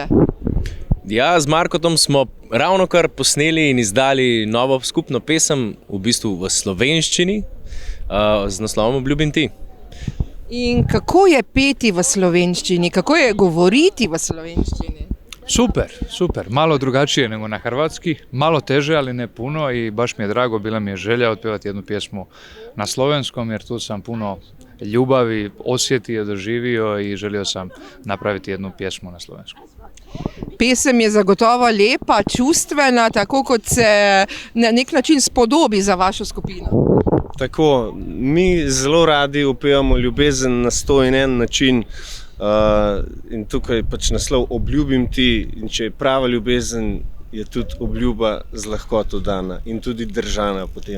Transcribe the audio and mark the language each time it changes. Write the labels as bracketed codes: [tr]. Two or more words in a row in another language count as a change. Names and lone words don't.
[sl] Ja, z Markotom smo ravno kar posneli in izdali novo skupno pesem, v bistvu v slovenščini, z naslovom Obljubim ti. In kako je peti v slovenščini? Kako je govoriti v slovenščini? Super. [hr] Malo drugačije nego na hrvatski, malo teže, ali ne puno i baš mi je drago, bila mi je želja otpjevati jednu pjesmu na slovenskom jer tu sam puno ljubavi osjetio, doživio i želio sam napraviti jednu pjesmu na slovenskom. [sl] Pesem je zagotovo lepa, čustvena, tako kot se na nek način spodobi za vašo skupino. Tako, mi zelo radi upevamo ljubezen na 101 način in tukaj pač naslov Obljubim ti, in če je prava ljubezen, je tudi obljuba z lahkoto dana in tudi držana potem.